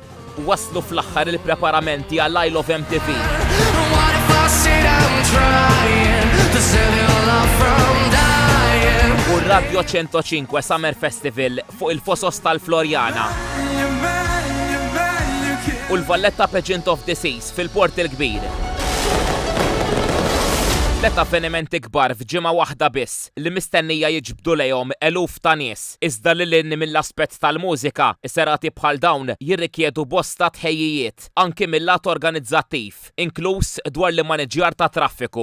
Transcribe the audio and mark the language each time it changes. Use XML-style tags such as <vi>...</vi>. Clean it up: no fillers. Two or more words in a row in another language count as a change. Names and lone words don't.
<mt>waslu fl-aħħar il-preparamenti għall I Love MTV. U r-Radio 105 Summer Festival fuq il-Fosos tal-Florjana. U l-Valletta Pageant of the Seas fil-Port il-Kbir. Tlet avvenimenti kbar f'ġimgħa waħda biss li mistennija jiġbdu lejhom eluf ta' nies. Iżda lil hinn mill-aspett tal-mużika, is-serati bħal dawn jirrikjedu bosta tħejjijiet anke mill-lat organizzattiv, inkluż dwar l-maniġjar ta' traffiku.</mt>